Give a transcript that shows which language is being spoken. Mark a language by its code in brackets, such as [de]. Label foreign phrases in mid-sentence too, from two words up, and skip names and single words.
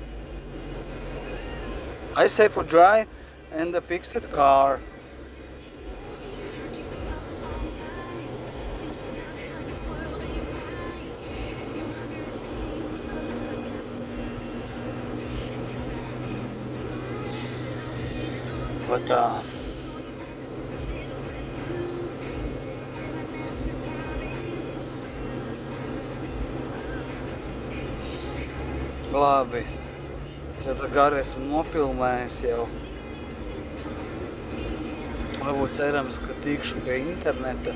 [en] I say for dry and a fixed car. [lv] But labi. Es tā gari esmu nofilmējis jau. Varbūt cerams, ka tikšu pie interneta.